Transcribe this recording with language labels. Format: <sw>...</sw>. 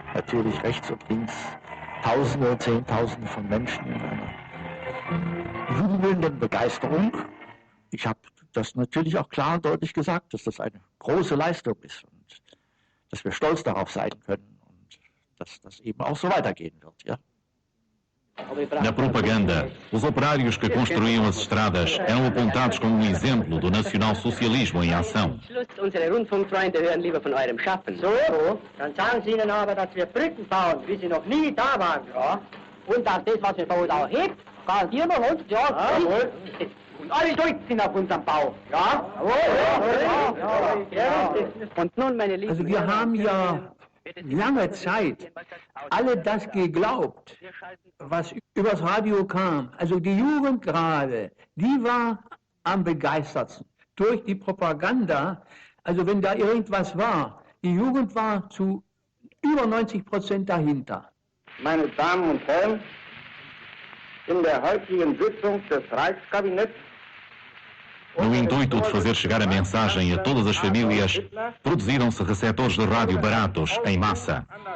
<de>Natürlich rechts und links Tausende, Zehntausende von Menschen in einer jubelnden Begeisterung. Ich habe das natürlich auch klar und deutlich gesagt, dass das eine große Leistung ist und dass wir stolz darauf sein können und dass das eben auch so weitergehen wird. Ja?</de> <pt>Na propaganda, os operários que construíam as estradas eram apontados como um exemplo do nacionalsocialismo em ação.</pt> <de>Unsere Rundfunkfreunde hören lieber von eurem Schaffen. So, dann sagen Sie ihnen aber, dass wir Brücken bauen, wie sie noch nie da waren. Ja. Und dass das, was wir bauen, auch hebt, garantieren wir uns. Ja, jawohl. Und alle Deutschen sind auf unserem Bau. Ja, jawohl. Ja. Und nun, meine Lieben... Also wir haben ja lange Zeit alle das geglaubt, was übers Radio kam. Also die Jugend gerade, die war am begeistertsten durch die Propaganda. Also wenn da irgendwas war, die Jugend war zu über 90% dahinter. Meine Damen und Herren, in der heutigen Sitzung des Reichskabinetts</de> <pt>No intuito de fazer chegar a mensagem a todas as famílias, produziram-se receptores de rádio baratos, em massa.</pt>